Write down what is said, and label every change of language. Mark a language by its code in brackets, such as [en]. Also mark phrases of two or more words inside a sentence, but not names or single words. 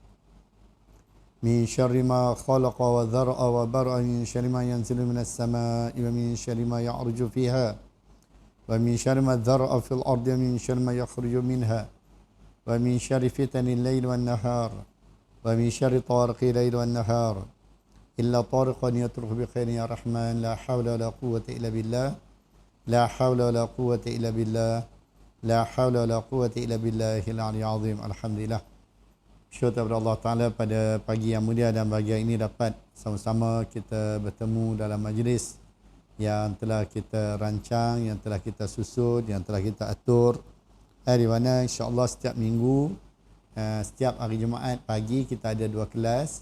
[ar] من شر ما خلق وذرأ وبرأ من شر ما ينزل من السماء ومن شر ما يعرج فيها ومن شر ما ذرأ في الأرض ومن شر ما يخرج منها ومن شر فتن الليل والنهار ومن شر طوارق الليل والنهار إلا طارقا يطرق بخير يا رحمن. لا حول ولا قوة إلا بالله، لا حول ولا قوة إلا بالله، لا حول ولا قوة إلا بالله العلي العظيم. Alhamdulillah, [ms] syukur kepada [ar] الله تعالى [ms] pada pagi yang mulia dan bahagia ini dapat sama-sama kita bertemu dalam majlis yang telah kita rancang, yang telah kita susun, yang telah kita atur, di mana [ar] إن شاء الله [ms] setiap minggu, setiap hari Jumaat pagi kita ada dua kelas.